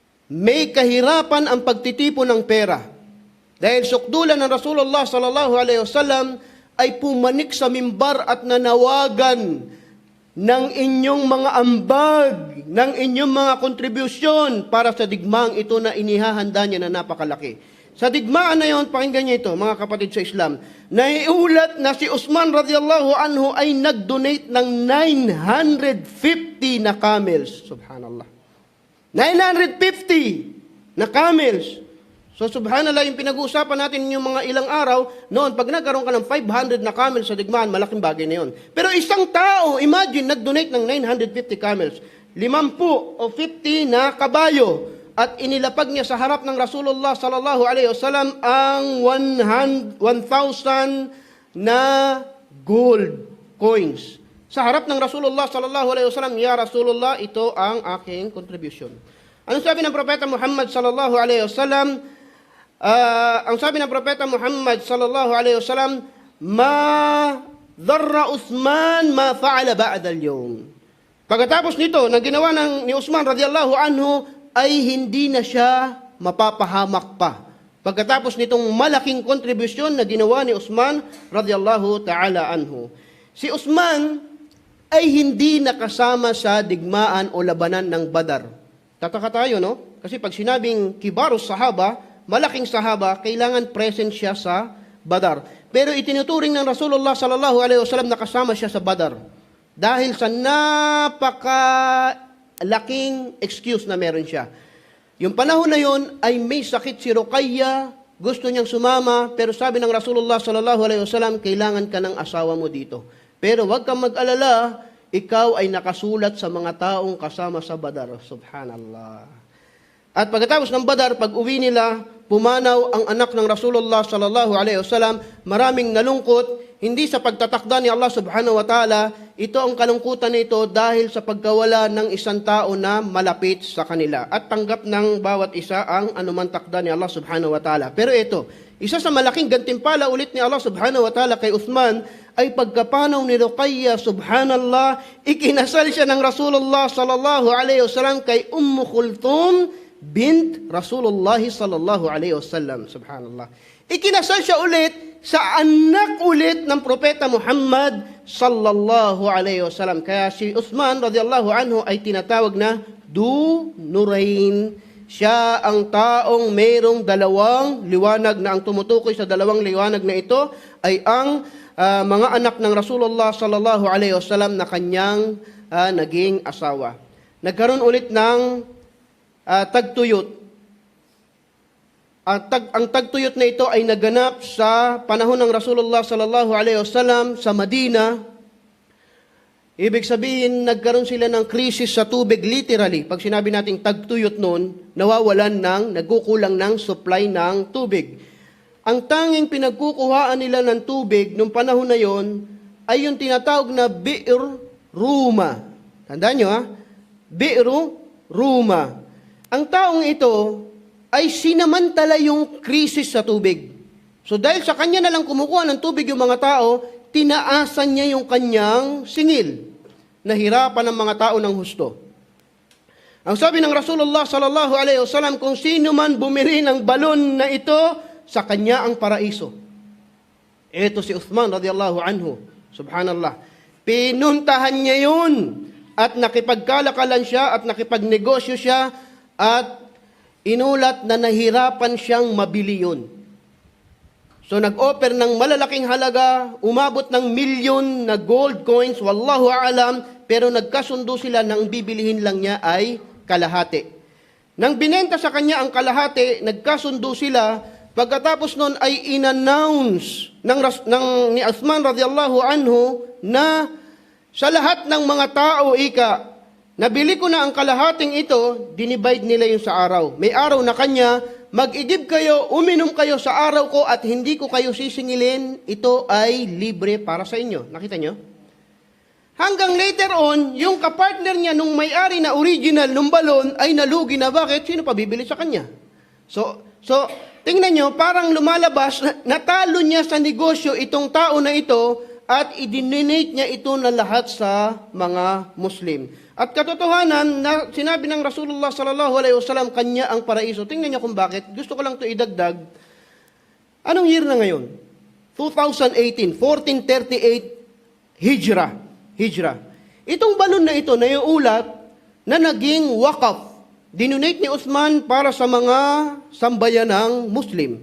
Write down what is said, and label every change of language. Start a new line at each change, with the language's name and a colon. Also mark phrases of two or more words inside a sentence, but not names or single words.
Filipino: may kahirapan ang pagtitipon ng pera. Dahil sukdulan ng Rasulullah
Arabic: صلى الله عليه وسلم
Filipino: ay pumanik sa mimbar at nanawagan ng inyong mga ambag, ng inyong mga kontribusyon para sa digmaang ito na inihahanda niya na napakalaki. Sa digmaan na yon, pakinggan niyo ito, mga kapatid sa Islam, naiulat na si Uthman
Arabic: رضي الله عنه
Filipino: ay nag-donate ng 950 na camels. Subhanallah. 950 na camels. So subhanallah, yung pinag-uusapan natin yung mga ilang araw, noon, pag nagkaroon ka ng 500 na camels sa digmaan, malaking bagay na yun. Pero isang tao, imagine, nag-donate ng 950 camels, 50 o 50 na kabayo, at inilapag niya sa harap ng Rasulullah
Arabic: صلى الله عليه وسلم
Filipino: ang 1,000 na
English: gold coins.
Filipino: Sa harap ng Rasulullah
Arabic: صلى الله عليه وسلم، يا رسول الله,
Filipino: ito ang aking contribution. Ano sabi ng Propeta Muhammad
Arabic: صلى الله عليه وسلم?
Filipino: Ang sabi ng Propeta Muhammad
Arabic: صلى الله عليه وسلم، ما ضر عثمان ما فعل بعد اليوم.
Filipino: Pagkatapos nito, na ginawa ni Uthman
Arabic: رضي الله عنه,
Filipino: ay hindi na siya mapapahamak pa. Pagkatapos nitong malaking kontribusyon na ginawa ni Uthman
Arabic: رضي الله تعالى عنه.
Filipino: Si Uthman ay hindi nakasama sa digmaan o labanan ng Badar. Tataka tayo, no? Kasi pag sinabing
Arabic: كبار الصحابة,
Filipino: malaking sahaba, kailangan present siya sa Badar. Pero itinuturing ng Rasulullah
Arabic: صلى الله عليه وسلم
Filipino: na kasama siya sa Badar. Dahil sa napakalaking excuse na meron siya. Yung panahon na yon ay may sakit si Ruqayya, gusto niyang sumama, pero sabi ng Rasulullah
Arabic: صلى الله عليه وسلم,
Filipino: kailangan ka ng asawa mo dito. Pero wag kang mag-alala, ikaw ay nakasulat sa mga taong kasama sa Badar. Subhanallah. At pagkatapos ng Badar, pag uwi nila, pumanaw ang anak ng Rasulullah
Arabic: صلى الله عليه وسلم,
Filipino: maraming nalungkot, hindi sa pagtatakda ni Allah
Arabic: سبحانه وتعالى,
Filipino: ito ang kalungkutan nito dahil sa pagkawala ng isang tao na malapit sa kanila. At tanggap ng bawat isa ang anuman takda ni Allah
Arabic: سبحانه وتعالى.
Filipino: Pero ito, isa sa malaking gantimpala ulit ni Allah
Arabic: سبحانه وتعالى
Filipino: kay Uthman, ay pagkapanaw ni Ruqayya, subhanallah, ikinasal siya ng Rasulullah
Arabic: صلى الله عليه وسلم
Filipino: kay Kulthum bint Rasulullah
Arabic: صلى الله عليه وسلم.
Filipino: Subhanallah. Ikinasal siya ulit sa anak ulit ng Propeta Muhammad
Arabic: صلى الله عليه وسلم.
Filipino: Kaya si Uthman
Arabic: رضي الله عنه
Filipino: ay tinatawag na Du Nurain. Siya ang taong mayroong dalawang liwanag na ang tumutukoy sa dalawang liwanag na ito ay ang mga anak ng Rasulullah
Arabic: صلى الله عليه وسلم
Filipino: na kanyang naging asawa. Nagkaroon ulit ng tagtuyot. Ang tagtuyot na ito ay naganap sa panahon ng Rasulullah
Arabic: صلى الله عليه وسلم
Filipino: sa Madina. Ibig sabihin, nagkaroon sila ng krisis sa tubig literally. Pag sinabi nating tagtuyot noon, nagkukulang ng supply ng tubig. Ang tanging pinagkukuhaan nila ng tubig nung panahon na yon ay yung tinatawag na Bi'r Ruma. Tandaan nyo ha? Bi'r Ruma. Ang taong ito ay sinamantala yung krisis sa tubig. So dahil sa kanya na lang kumukuha ng tubig yung mga tao, tinaasan niya yung kanyang singil. Nahirapan ng mga tao ng husto. Ang sabi ng Rasulullah
Arabic: صلى الله عليه وسلم,
Filipino: kung sino man bumili ng balon na ito, sa kanya ang paraiso. Ito si Uthman
Arabic: رضي الله عنه.
Filipino: Subhanallah. Pinuntahan niya yun at nakipagkalakalan siya at nakipagnegosyo siya at inulat na nahirapan siyang mabili yun. So nag-offer ng malalaking halaga, umabot ng milyon na
English: gold coins,
Arabic: والله أعلم,
Filipino: pero nagkasundo sila nang bibilihin lang niya ay kalahati. Nang binenta sa kanya ang kalahati, nagkasundo sila. Pagkatapos nun ay in-announce ni Uthman
Arabic: رضي الله عنه
Filipino: na sa lahat ng mga tao, nabili ko na ang kalahating ito, dinivide nila yung sa araw. May araw na kanya, mag-igib kayo, uminom kayo sa araw ko at hindi ko kayo sisingilin, ito ay libre para sa inyo. Nakita nyo? Hanggang
English: later on,
Filipino: yung kapartner niya nung may-ari na original nung balon ay nalugi na. Bakit? Sino pa bibili sa kanya? So tingnan nyo, parang lumalabas, natalo niya sa negosyo itong tao na ito at i-donate niya ito na lahat sa mga Muslim. At katotohanan, na sinabi ng Rasulullah
Arabic: صلى الله عليه وسلم,
Filipino: kanya ang paraiso. Tingnan niyo kung bakit. Gusto ko lang ito idagdag. Anong year na ngayon? 2018, 1438 Hijra. Itong balon na ito, naiulat na naging wakaf. Dinonate ni Uthman para sa mga sambayan ng Muslim.